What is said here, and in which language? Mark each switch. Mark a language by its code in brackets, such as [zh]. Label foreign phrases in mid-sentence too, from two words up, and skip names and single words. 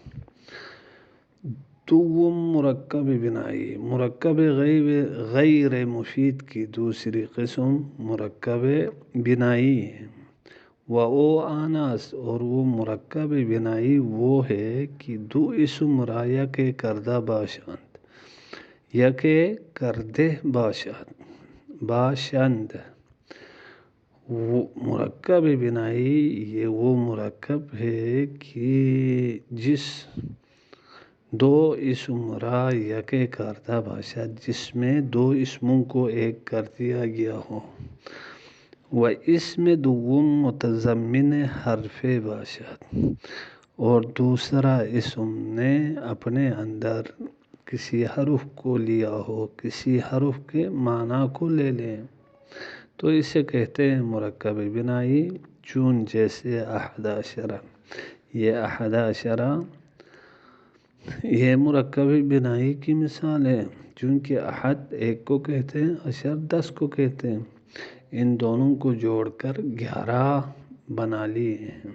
[fa] دوم مرکب بنائی، [ur] مرکب غیر مفید کی دوسری قسم مرکب بنائی ہے۔ وہ آناس، اور وہ مرکب بنائی وہ ہے کہ [fa] دو اسم را یک کردہ باشند، یک کردہ باشند۔ [ur] وہ مرکب بنائی یہ وہ مرکب ہے کہ جس [fa] دو اسم را یک کردہ باشد، [ur] جس میں دو اسموں کو ایک کر دیا گیا ہو، [fa] و اسم دوم متضمن حرف باشد، [ur] اور دوسرا اسم نے اپنے اندر کسی حرف کو لیا ہو، کسی حرف کے معنی کو لے لیں، تو اسے کہتے ہیں مرکب بنائی۔ چون جیسے [ar] احد عشرہ، [ur] یہ [ar] احد عشرہ [ur] یہ مرکب بنائی کی مثال ہے، چونکہ احد ایک کو کہتے ہیں، عشر 10 کو کہتے ہیں، ان دونوں کو جوڑ کر 11 بنا لیے ہیں۔